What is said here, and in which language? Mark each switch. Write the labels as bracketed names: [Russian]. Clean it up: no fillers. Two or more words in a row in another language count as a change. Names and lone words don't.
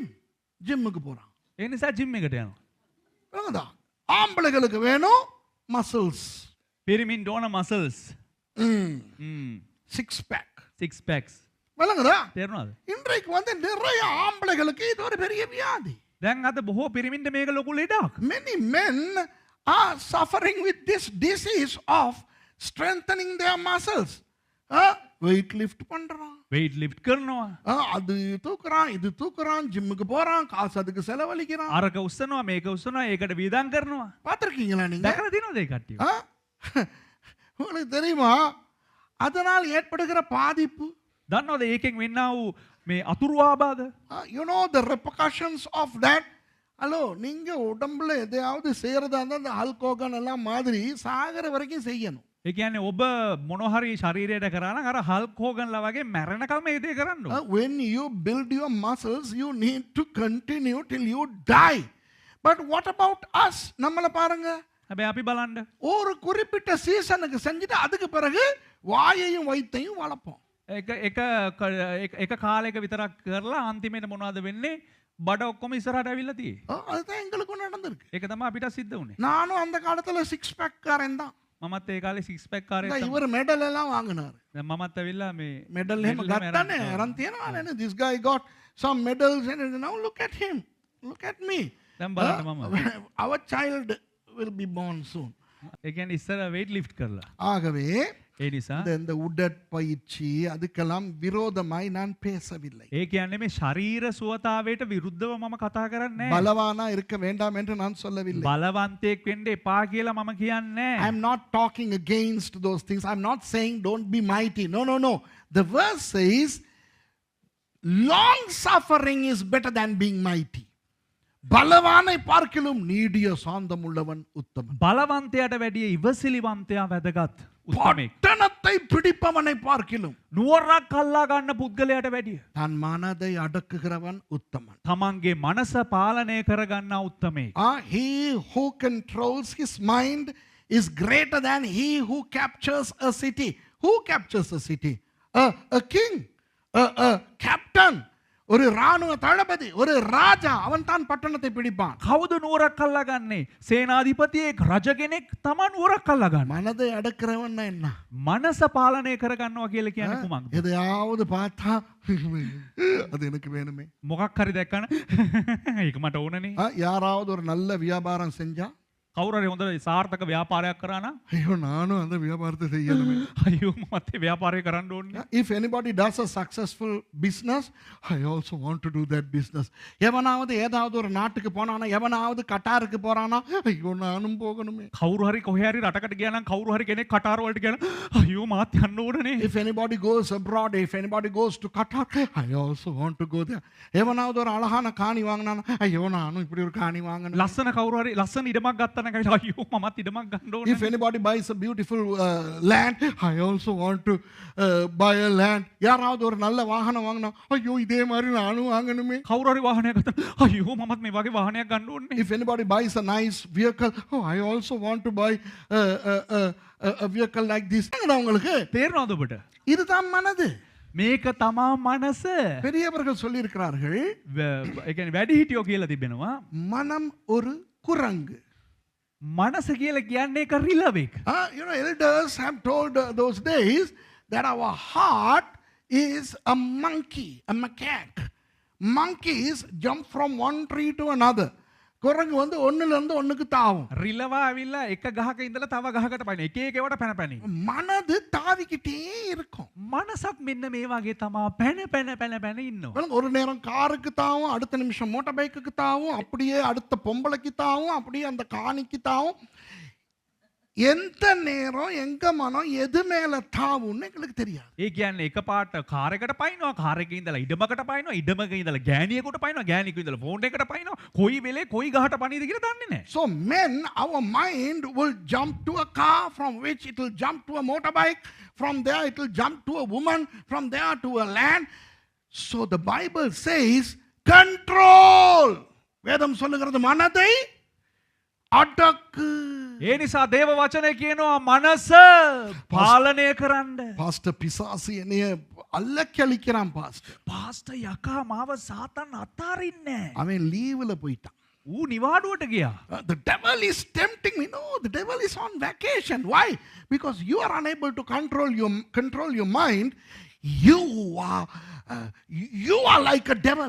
[Tamil] ஜிம்முக்கு போறான். [Sinhala] ඒ නිසා ජිම් එකට යනවා. [Tamil] விளங்குதா? ஆம்பளைகளுக்கு வேணும் muscles. [Sinhala] පිරිමින්ට ඕන මසල්ස්. [English] Six pack. 6 packs. [Tamil] விளங்குதா? [Sinhala] තේරුණාද? [Tamil] இன்றைக்கு நிறைய ஆம்பளைகளுக்கு இது ஒரு பெரிய வியாதி. [Sinhala] දැන් අද බොහෝ පිරිමින්ට මේක ලොකු ලෙඩක්. [English] Many men are suffering with this disease of strengthening their muscles. weight lift [Tamil] பண்றான். [English] weight lift [Sinhala] කරනවා. [Tamil] அது தூக்குறான், இது தூக்குறான், ஜிம்முக்கு போறான், காசு அதுக்கு செலவழிக்கிறான். [Sinhala] අරක උස්සනවා මේක උස්සනවා ඒකට වියදම් කරනවා. [Tamil] பார்த்திருக்கீங்களா நீங்க? [Sinhala] දැකලා තියෙනවද ඒ කට්ටිය? [Tamil] உங்களுக்கு தெரியுமா அதனால் ஏற்படுகிற பாதிப்பு? [Sinhala] දන්නවද ඒකෙන් වෙන්නා වූ මේ අතුරු ආබාධ? [English] You know the repercussions of that? [Tamil] ஹலோ, நீங்க உடம்புல எதையாவது செய்யறதா இருந்தா அந்த ஹல்கோகன் எல்லாம் மாதிரி சாகர வரைக்கும் செய்யணும். [Sinhala] ඒ කියන්නේ ඔබ මොන හරි ශරීරයට කරා නම් අර හල්ක් හෝගන්ලා වගේ මැරෙනකම් මේ දේ කරන්න ඕන. [English] When you build your muscles, you need to continue till you die. But what about us? [Tamil] நம்மள பாருங்க. [Sinhala] හැබැයි අපි බලන්න. [Tamil] ஒரு குறிப்பிட்ட சீசனுக்கு செஞ்சுட்டு அதுக்கு பிறகு வாயையும் வயித்தையும் வளர்ப்போம். [Sinhala] එක කාලයක විතරක් කරලා අන්තිමේට මොනවද වෙන්නේ? බඩ ඔක්කොම ඉස්සරහට ඇවිල්ලා තියෙයි. [Tamil] அதுதான் எங்களுக்கும் நடந்திருக்கு. [Sinhala] ඒක තමයි අපිට සිද්ධ වුනේ. [Tamil] நானும் அந்த காலத்துல 6 pack காரன் தான். [Sinhala] මමත් ඒ කාලේ 6 pack කාරයෙක් තමයි. [Tamil] இவர் மெடல் எல்லாம் வாங்குனாரு. [Sinhala] දැන් මමත් ඇවිල්ලා මේ மெடல் එහෙම ගත්තානේ. අරන් තියනවා නේ. [English] This guy got some medals and now look at him. Look at me. [Sinhala] දැන් බලන්න මම. [English] Our child will be born soon. [Sinhala] ඒ කියන්නේ ඉස්සර [English] weight lift [Sinhala] කරලා. [Tamil] ஆகவே [Sinhala] ඒ නිසා [Tamil] இந்த உடற்பயிற்சி அதுக்கெல்லாம் விரோதமாய் நான் பேசவில்லை. [Sinhala] ඒ කියන්නේ මේ ශරීර සුවතාවයට විරුද්ධව මම කතා කරන්නේ නැහැ. [Tamil] பலவானா இருக்க வேண்டாம் என்று நான் சொல்லவில்லை. [Sinhala] බලවන්තයෙක් වෙන්න එපා කියලා මම කියන්නේ [English] I am not talking against those things. I am not saying don't be mighty. No. The verse says long suffering is better than being mighty. [Tamil] பலவானை பார்க்கிலும் நீடிய சாந்தம் உள்ளவன் உத்தமன். [Sinhala] බලවන්තයාට වැඩිය ඉවසිලිවන්තයා වැදගත්. උත්තමෙක්. [Tamil] பட்டணத்தை பிடிப்பவனை பார்க்கிலும் [Sinhala] නුවරක් අල්ලා ගන්න පුද්ගලයාට වැඩිය [Tamil] தன் மனதை அடக்குகிறவன் உத்தமன். [Sinhala] තමන්ගේ මනස පාලනය කරගන්නා උත්තමෙක්. [English] He who controls his mind is greater than he who captures a city. Who captures a city? A king, a captain, [Tamil] ஒரு ராணுவ தளபதி ஒரு ராஜா அவன் தான் பட்டணத்தை பிடிப்பான். [Sinhala] කවුද නුවරක් අල්ලගන්නේ? සේනාධිපතියෙක් රජ කෙනෙක් තමා නුවරක් අල්ලගන්න. [Tamil] மனதை அடக்கிறவன் என்ன? [Sinhala] මනස පාලනය කරගන්නවා කියලා කියන්නේ කුමක්ද? [Tamil] எதையாவது பார்த்தா அது எனக்கு வேணுமே. [Sinhala] මොකක් හරි දැක්කම ඒක මට ඕනනේ. [Tamil] யாராவது ஒரு நல்ல வியாபாரம் செஞ்சா [Sinhala] කවුරු හරි හොඳ සාර්ථක ව්‍යාපාරයක් කරා නම් [Tamil] ஐயோ நானும் அந்த வியாபாரத்தை செய்யணுமே. [Sinhala] අයියෝ මත් ඒ ව්‍යාපාරය කරන්න ඕනේ. [English] If anybody does a successful business, I also want to do that business. [Tamil] எவனாவது ஏதாவது ஒரு நாட்டுக்கு போனானா, எவனாவது கட்டாருக்கு போறானா, ஐயோ நானும் போகணுமே. [Sinhala] කවුරු හරි කොහේ හරි රටකට ගියා නම් කවුරු හරි කෙනෙක් කටාර වලට ගියා නම් අයියෝ මාත් යන්න ඕනනේ. [English] If anybody goes abroad, if anybody goes to Qatar, I also want to go there. [Tamil] எவனாவது ஒரு அழகான காணி வாங்கினானா, ஐயோ நானும் இப்படி ஒரு காணி வாங்கணும். [Sinhala] ලස්සන කවුරු හරි ලස්සන ඉඩමක් ගත්තා නම් අයියෝ මමත් ඉඩමක් ගන්න ඕනේ. [English] If anybody buys a beautiful land, I also want to buy a land. [Tamil] யாராவது ஒரு நல்ல வாகனம் வாங்கினா, ஐயோ இதே மாதிரி நானும் வாங்கணுமே. [Sinhala] කවුරු හරි වාහනයක් ගත්තා අයියෝ මමත් මේ වගේ වාහනයක් ගන්න ඕනේ. [English] If anybody buys a nice vehicle, oh, I also want to buy a vehicle like this. [Tamil] உங்களுக்கு [Sinhala] තේරෙනවද ඔබට? [Tamil] இதுதான் மனது. [Sinhala] මේක තමා මනස. [Tamil] பெரியவர்கள் சொல்லி இருக்கிறார்கள், [Sinhala] ඒ කියන්නේ වැඩිහිටියෝ කියලා තිබෙනවා. [Tamil] மனம் ஒரு குரங்கு. [Sinhala] මනස කියලා කියන්නේ එක රිලවෙක්. [English] You know, elders have told those days that our heart is a monkey, a macaque. Monkeys jump from one tree to another. [Tamil] குரங்கு வந்து ஒண்ணுல இருந்து ஒண்ணுக்கு தாவும். [Sinhala] රිලවා ඇවිල්ලා එක ගහක ඉඳලා තව ගහකට පයින් එක එක ඒවට පැන පැන. [Tamil] மனது தாவிக்கிட்டே இருக்கும். [Sinhala] මනසක් මෙන්න මේ වගේ තමා පැන පැන පැන පැන ඉන්නවා. [Tamil] ஒரு நேரம் காருக்கு தாவும், அடுத்த நிமிஷம் மோட்டார் பைக்குக்கு தாவும், அப்படியே அடுத்த பொம்பளைக்கு தாவும், அப்படியே அந்த காணிக்கு தாவும். எந்த நேரம் எங்க மனம் எது மேல தாவும்னு எங்களுக்கு தெரியாது. [Sinhala] ඒ කියන්නේ එකපාරට කාර් එකකට පයින්නවා, කාර් එකේ ඉඳලා ඉඩමකට පයින්නවා, ඉඩමක ඉඳලා ගෑණියෙකුට පයින්නවා, ගෑණියෙකු ඉඳලා ෆෝන් එකකට පයින්නවා. කොයි වෙලේ කොයි ගහට පණීද කියලා දන්නේ නැහැ. [English] So men, our mind will jump to a car, from which it will jump to a motorbike, from there it will jump to a woman, from there to a land. So the Bible says control. [Tamil] வேதம் சொல்லுகிறது மனதை அடக்கு. [Sinhala] ඒ නිසා දේව වචනය කියනවා මනස පාලනය කරන්න. [Tamil] பாஸ்டர் பிசாசு என்னைய அல்லக்கழிக்கிறான் பாஸ்டர். [Sinhala] පාස්ටර් යකා මාව සාතන් අතාරින්නේ. [Tamil] அவன் லீவ்ல போயிட்டான். [Sinhala] ඌ නිවාඩුවට ගියා. [English] The devil is tempting me. No, the devil is on vacation. Why? Because you are unable to control your mind. You are like a devil.